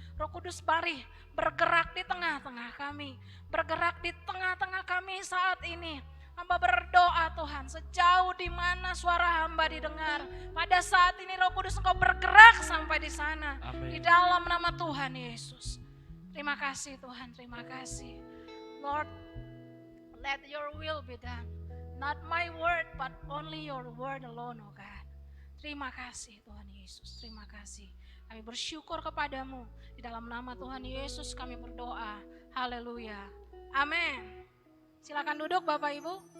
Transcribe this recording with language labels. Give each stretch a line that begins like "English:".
Indonesian: Roh Kudus, mari bergerak di tengah-tengah kami. Bergerak di tengah-tengah kami saat ini. Hamba berdoa Tuhan, sejauh di mana suara hamba didengar, pada saat ini Roh Kudus Engkau bergerak sampai di sana. Amin. Di dalam nama Tuhan Yesus. Terima kasih Tuhan, terima kasih.
English: Lord, let your will be done. Not my word, but only your word alone, oh God.
Indonesian: Terima kasih Tuhan Yesus, terima kasih. Kami bersyukur kepadamu. Di dalam nama Tuhan Yesus kami berdoa. Haleluya. Amin. Silakan duduk Bapak Ibu.